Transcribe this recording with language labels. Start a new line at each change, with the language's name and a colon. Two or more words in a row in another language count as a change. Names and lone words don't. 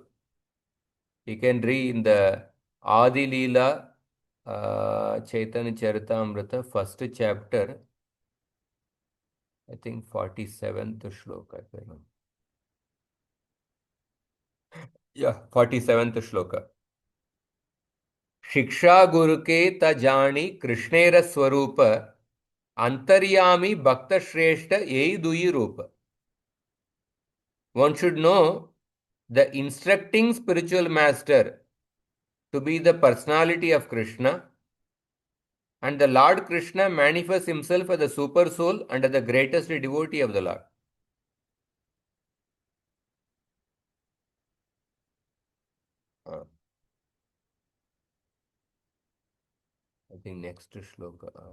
English: You can read in the Adi Leela, Chaitanya Charitamrita, first chapter, I think 47th shloka. Yeah, 47th shloka.
Bangla: শিক্ষা গুরু কে ত জানি কৃষ্ণের স্বরূপ অন্তর্যামী ভক্ত শ্রেষ্ঠ এই দুই রূপ.
English: One should know the instructing spiritual master to be the personality of Krishna, and the Lord Krishna manifests himself as the super soul and as the greatest devotee of the Lord. I think next shloka.